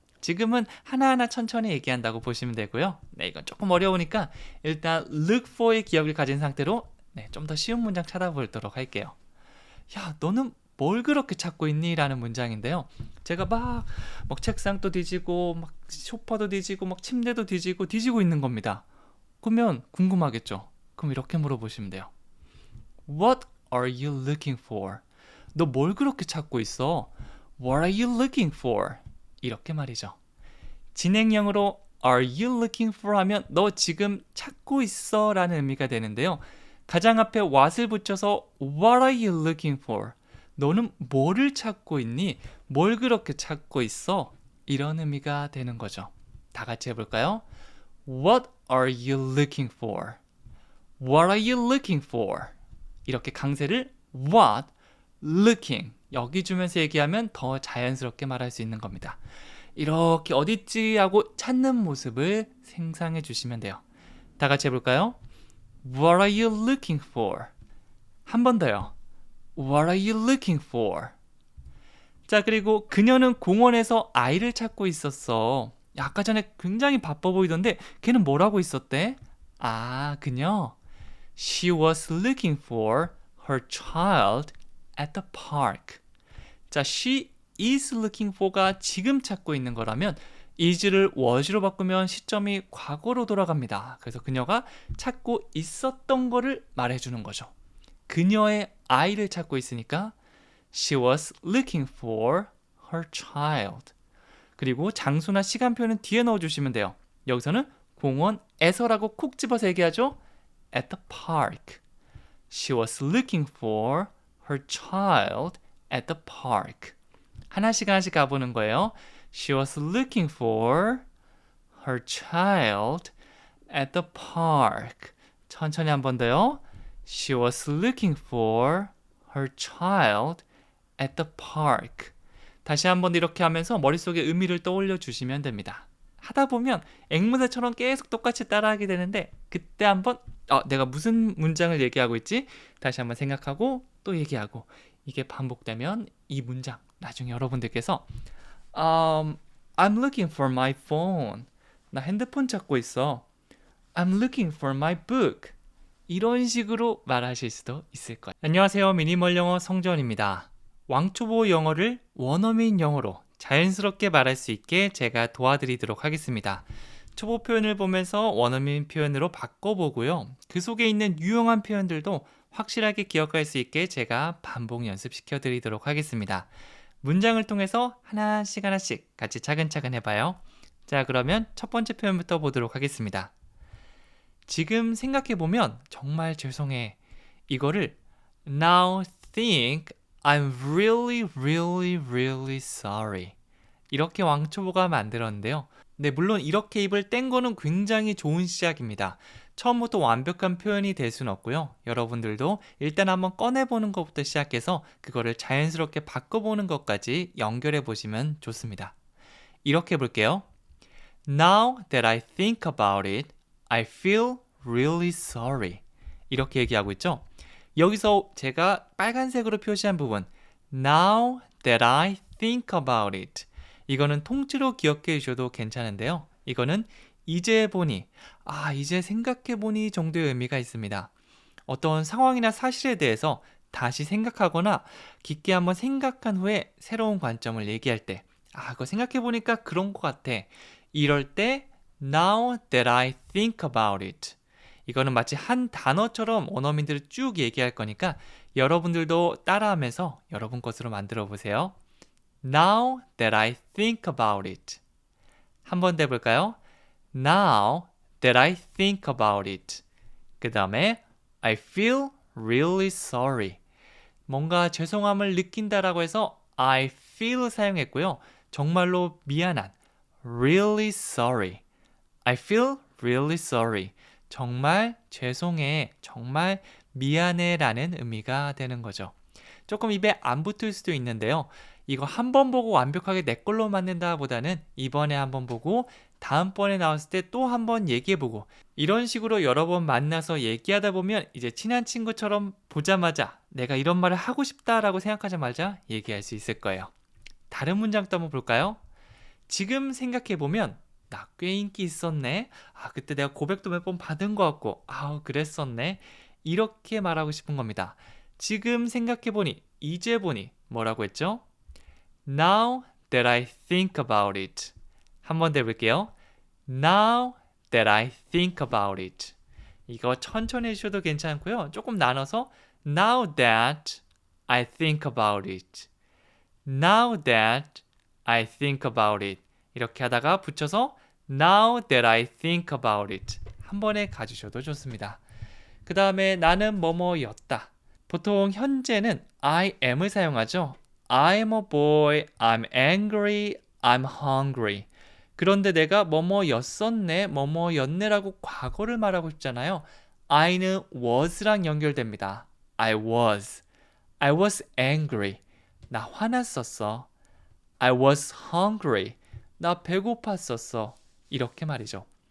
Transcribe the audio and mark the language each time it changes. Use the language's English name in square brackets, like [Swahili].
[Korean] 지금은 하나하나 천천히 얘기한다고 보시면 되고요. 네, 이건 조금 어려우니까 일단 look for의 기억을 가진 상태로 좀 더 쉬운 문장 찾아보도록 할게요. 야, 너는 뭘 그렇게 찾고 있니? 라는 문장인데요. 제가 막 책상도 뒤지고 막 소파도 뒤지고 막 침대도 뒤지고 있는 겁니다. 그러면 궁금하겠죠? 그럼 이렇게 물어보시면 돼요. [English] What are you looking for? [Korean] 너 뭘 그렇게 찾고 있어? [English] What are you looking for? [Korean] 이렇게 말이죠. 진행형으로 [English] Are you looking for? [Korean] 하면 너 지금 찾고 있어 라는 의미가 되는데요. 가장 앞에 what을 붙여서 [English] What are you looking for? [Korean] 너는 뭐를 찾고 있니? 뭘 그렇게 찾고 있어? 이런 의미가 되는 거죠. 다 같이 해볼까요? [English] What are you looking for? What are you looking for? [Korean] 이렇게 강세를 what, looking 여기 주면서 얘기하면 더 자연스럽게 말할 수 있는 겁니다. 이렇게 어딨지 하고 찾는 모습을 생상해 주시면 돼요. 다 같이 해볼까요? [English] What are you looking for? [Korean] 한 번 더요. [English] What are you looking for? [Korean] 자, 그리고 그녀는 공원에서 아이를 찾고 있었어. 아까 전에 굉장히 바빠 보이던데 걔는 뭘 하고 있었대? 그녀. [English] She was looking for her child at the park. [Korean] 자, [English] she is looking for [Korean] 가 지금 찾고 있는 거라면 is를 was로 바꾸면 시점이 과거로 돌아갑니다. 그래서 그녀가 찾고 있었던 거를 말해주는 거죠. 그녀의 아이를 찾고 있으니까 [English] She was looking for her child. [Korean] 그리고 장소나 시간표는 뒤에 넣어주시면 돼요. 여기서는 공원에서라고 콕 집어서 얘기하죠. [English] At the park. She was looking for her child at the park. [Korean] 하나씩 가보는 거예요. [English] She was looking for her child at the park. [Korean] 천천히 한 번 더요. [English] She was looking for her child at the park. [Korean] 다시 한 번 이렇게 하면서 머릿속에 의미를 떠올려 주시면 됩니다. 하다 보면 앵무새처럼 계속 똑같이 따라하게 되는데 그때 한번 내가 무슨 문장을 얘기하고 있지? 다시 한번 생각하고 또 얘기하고 이게 반복되면 이 문장 나중에 여러분들께서 [English] I'm looking for my phone. [Korean] 나 핸드폰 찾고 있어. [English] I'm looking for my book. [Korean] 이런 식으로 말하실 수도 있을 거예요. 안녕하세요. 미니멀 영어 성전입니다. 왕초보 영어를 원어민 영어로 자연스럽게 말할 수 있게 제가 도와드리도록 하겠습니다. 초보 표현을 보면서 원어민 표현으로 바꿔보고요. 그 속에 있는 유용한 표현들도 확실하게 기억할 수 있게 제가 반복 연습시켜 드리도록 하겠습니다. 문장을 통해서 하나씩 같이 차근차근 해봐요. 자, 그러면 첫 번째 표현부터 보도록 하겠습니다. 지금 생각해보면 정말 죄송해. 이거를 [English] Now think I'm really sorry. [Korean] 이렇게 왕초보가 만들었는데요. 네, 물론 이렇게 입을 뗀 거는 굉장히 좋은 시작입니다. 처음부터 완벽한 표현이 될 수는 없고요. 여러분들도 일단 한번 꺼내보는 것부터 시작해서 그거를 자연스럽게 바꿔보는 것까지 연결해 보시면 좋습니다. 이렇게 해볼게요. [English] Now that I think about it, I feel really sorry. [Korean] 이렇게 얘기하고 있죠. 여기서 제가 빨간색으로 표시한 부분 [English] Now that I think about it, [Korean] 이거는 통째로 기억해 주셔도 괜찮은데요. 이거는 이제 보니, 이제 생각해 보니 정도의 의미가 있습니다. 어떤 상황이나 사실에 대해서 다시 생각하거나 깊게 한번 생각한 후에 새로운 관점을 얘기할 때, 그거 생각해 보니까 그런 것 같아. 이럴 때 [English] Now that I think about it, [Korean] 이거는 마치 한 단어처럼 원어민들을 쭉 얘기할 거니까 여러분들도 따라하면서 여러분 것으로 만들어 보세요. [English] Now that I think about it. [Korean] 한 번 더 해볼까요? [English] Now that I think about it. [Korean] 그 다음에 [English] I feel really sorry. [Korean] 뭔가 죄송함을 느낀다라고 해서 [English] I feel [Korean] 사용했고요. 정말로 미안한 [English] really sorry. I feel really sorry. [Korean] 정말 죄송해, 정말 미안해 라는 의미가 되는 거죠. 조금 입에 안 붙을 수도 있는데요. 이거 한 번 보고 완벽하게 내 걸로 만든다 보다는 이번에 한 번 보고 다음번에 나왔을 때 또 한 번 얘기해보고 이런 식으로 여러 번 만나서 얘기하다 보면 이제 친한 친구처럼 보자마자 내가 이런 말을 하고 싶다라고 생각하자마자 얘기할 수 있을 거예요. 다른 문장도 한번 볼까요? 지금 생각해보면 나 꽤 인기 있었네. 그때 내가 고백도 몇 번 받은 것 같고 그랬었네. 이렇게 말하고 싶은 겁니다. 지금 생각해보니, 이제 보니 뭐라고 했죠? [English] Now that I think about it. [Korean] 한 번 더 해볼게요. [English] Now that I think about it. [Korean] 이거 천천히 해주셔도 괜찮고요. 조금 나눠서 [English] Now that I think about it. Now that I think about it. [Korean] 이렇게 하다가 붙여서 [English] Now that I think about it. [Korean] 한 번에 가주셔도 좋습니다. 그 다음에 나는 뭐뭐였다. 보통 현재는 I am을 사용하죠. [English] I'm a boy, I'm angry, I'm hungry. [Korean] 그런데 내가 뭐뭐였었네, 뭐뭐였네라고 과거를 말하고 싶잖아요. I는 was랑 연결됩니다. [English] I was angry. [Korean] 나 화났었어. [English] I was hungry. [Korean] 나 배고팠었어. 이렇게 말이죠.